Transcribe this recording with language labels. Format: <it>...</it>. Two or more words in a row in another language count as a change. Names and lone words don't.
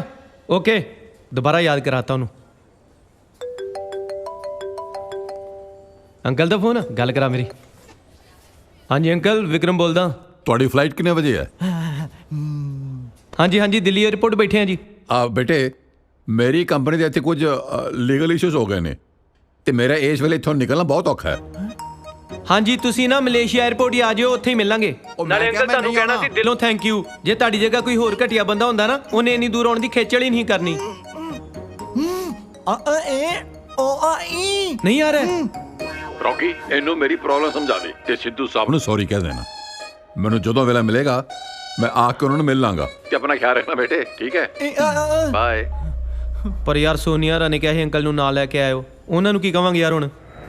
<hi>ओके, दोबारा याद कराता हूँ।</hi> <pa>ਅੰਕਲ ਦਾ ਫੋਨ, ਗੱਲ ਕਰਾ ਮੇਰੀ। ਹਾਂ ਜੀ ਅੰਕਲ, ਵਿਕਰਮ ਬੋਲਦਾ। ਤੁਹਾਡੀ ਫਲਾਈਟ ਕਿੰਨੇ ਵਜੇ ਹੈ?</pa> <hi>हाँ जी हाँ जी, दिल्ली एयरपोर्ट बैठे हैं जी।</hi> <pa>ਬੇਟੇ ਮੇਰੀ ਕੰਪਨੀ ਦੇ ਇੱਥੇ ਕੁਝ</pa> <en>legal issues</en> <pa>ਹੋ ਗਏ ਨੇ ਤੇ ਮੇਰਾ ਇਸ ਵੇਲੇ ਇੱਥੋਂ ਨਿਕਲਣਾ ਬਹੁਤ ਔਖਾ ਹੈ। ਹਾਂ ਜੀ, ਤੁਸੀਂ ਨਾ ਮਲੇਸ਼ੀਆ ਏਅਰਪੋਰਟ ਹੀ ਆ ਜਾਓ, ਉੱਥੇ ਹੀ ਮਿਲਾਂਗੇ। ਨਾਲੇ ਅੰਕਲ ਤਾਨੂੰ ਕਹਿਣਾ ਸੀ ਦਿਲੋਂ</pa> <en>thank you.</en> <pa>ਜੇ ਤਾਡੀ ਜਗ੍ਹਾ ਕੋਈ ਹੋਰ ਘਟੀਆ ਬੰਦਾ ਹੁੰਦਾ ਨਾ, ਉਹਨੇ ਇੰਨੀ ਦੂਰ ਆਉਣ ਦੀ ਖੇਚਲ ਹੀ ਨਹੀਂ ਕਰਨੀ। ਨਹੀਂ ਆ ਰਿਹਾ ਰੌਕੀ ਇਹਨੂੰ ਮੇਰੀ ਪ੍ਰੋਬਲਮ ਸਮਝਾ ਦੇ ਤੇ ਸਿੱਧੂ ਸਾਹਿਬ ਨੂੰ ਸੌਰੀ ਕਹਿ ਦੇਣਾ। ਮੈਨੂੰ ਜਦੋਂ ਵੇਲਾ ਮਿਲੇਗਾ ਮੈਂ ਆ ਕੇ ਉਹਨਾਂ ਨੂੰ ਮਿਲ ਲਾਂਗਾ ਤੇ ਆਪਣਾ ਖਿਆਲ ਰੱਖਣਾ ਬੇਟੇ, ਠੀਕ ਹੈ? ਬਾਏ। ਪਰ ਯਾਰ ਸੋਨੀਆ ਰਾ ਨੇ ਕਿਹਾ ਅੰਕਲ ਨੂੰ ਨਾ ਲੈ ਕੇ ਆਇਓ, ਉਹਨਾਂ ਨੂੰ ਕੀ ਕਹਾਂਗੇ ਯਾਰ ਹੁਣ?</pa>